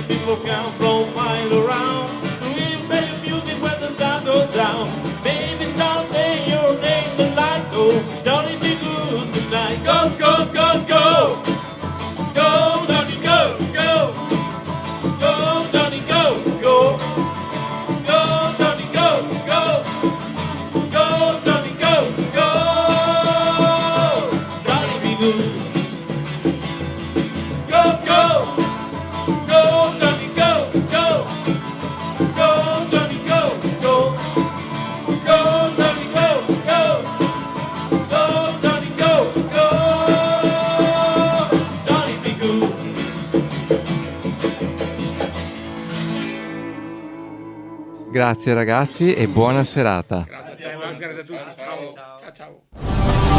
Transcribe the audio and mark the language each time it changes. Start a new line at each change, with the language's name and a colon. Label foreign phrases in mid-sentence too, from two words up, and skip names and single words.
English: people come from miles around to hear better music when the sun goes down. Baby, someday your name the light go. Johnny be good tonight. Go, go, go, go. Go, Johnny, go, go. Go, Johnny, go, go. Go, Johnny, go, go. Go, Johnny, go, go. Johnny be good. Go, go. Go, Johnny, go, go. Go, Johnny, go, go. Go, Johnny, go, go. Go, Johnny, go, go. Johnny be good.
Italian: Grazie ragazzi e buona serata. Grazie a te, grazie a tutti. Ciao. Ciao. Ciao.